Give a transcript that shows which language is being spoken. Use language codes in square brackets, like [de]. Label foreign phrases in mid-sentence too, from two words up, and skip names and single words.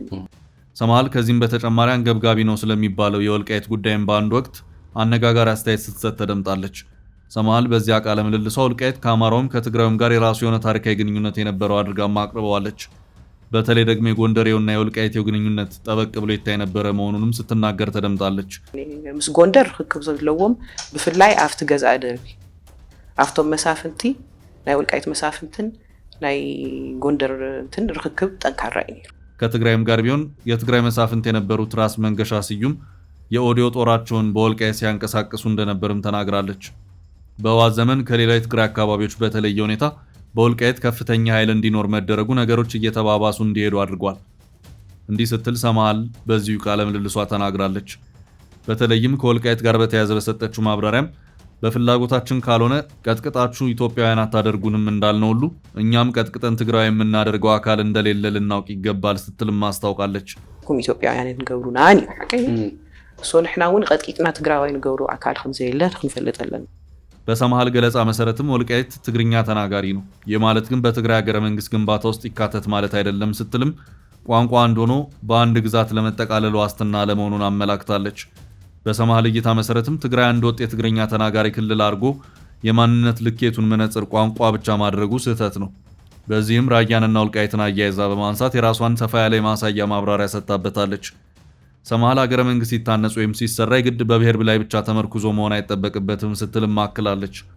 [am] ሰምሃል ከዚህም በተጨማሪ አንገብጋቢ ነው ስለሚባለው የወልቃይት ጉዳይም በአንድ ወቅት አነጋጋሪ አስተያየት ስትሰጥ ተደምጣለች። ሰምሃል በዚያ ቃለ ምልልሷ ወልቃይት ከአማራውም ከትግራዩም ጋር የራሱ የሆነ ታሪካዊ ግንኙነት የነበረው አድርጋ አቅርበዋለች። በተለይ ደግሞ የጎንደሬውና የወልቃይቴው ግንኙነት ጠበቅ ብሎ ይታይ ነበረ መሆኑንም ስትናገር ተደምጣለች። [ti] ምስ ጎንደር ርክብ ዘለዎም ብፍላይ አፍቲ ገዛእ ደርቢ አፍቶም መሳፍንቲ ናይ ወልቃይት መሳፍንትን ናይ ጎንደር እንትን ርክብ ጠንካራ እዩ። [am] ከትግራይም ጋር ቢሆን የትግራይ መሳፍንት የነበሩት ራስ መንገሻ ስዩም የኦዲዮ ጦራቸውን በወልቃይት ሲያንቀሳቅሱ እንደነበርም ተናግራለች። በህወሓት ዘመን ከሌላ የትግራይ አካባቢዎች በተለየ ሁኔታ በወልቃይት ከፍተኛ ኃይል እንዲኖር መደረጉ ነገሮች እየተባባሱ እንዲሄዱ አድርጓል። እንዲህ ስትል ሰምሃል በዚሁ ቃለ ምልልሷ ተናግራለች። በተለይም ከወልቃይት ጋር በተያያዘ በሰጠችው ማብራሪያም በፍላጎታችን ካልሆነ ቀጥቅጣችሁ ኢትዮጵያውያን አታደርጉንም እንዳልነው ሁሉ እኛም ቀጥቅጠን ትግራይ የምናደርገው አካል እንደሌለ ልናውቅ ይገባል ስትልም አስታውቃለች። [ti] ኩም ኢትዮጵያውያን እንገብሩናን ንሕናውን ቀጥቂጥና ትግራዋይ ንገብሩ አካል ከምዘየለ ክንፈልጠለን። [am] በሰምሃል ገለጻ መሰረትም ወልቃይት ትግርኛ ተናጋሪ ነው። የማለት ግን በትግራይ ሀገረ መንግስት ግንባታ ውስጥ ይካተት ማለት አይደለም ስትልም ቋንቋ አንድ ሆኖ በአንድ ግዛት ለመጠቃለል ዋስትና ለመሆኑን አመላክታለች። በሰምሃል እይታ መሰረትም ትግራይ አንድ ወጥ የትግርኛ ተናጋሪ ክልል አድርጎ የማንነት ልኬቱን መነጽር ቋንቋ ብቻ ማድረጉ ስህተት ነው። በዚህም ራያንና ወልቃይትን አያይዛ በማንሳት የራሷን ሰፋ ያለ የማሳያ ማብራሪያ ሰጥታበታለች። ሰምሃል ሀገረ መንግስት ሲታነጽ ወይም ሲሰራ የግድ በብሔር ላይ ብቻ ተመርኩዞ መሆን አይጠበቅበትም ስትልም አክላለች።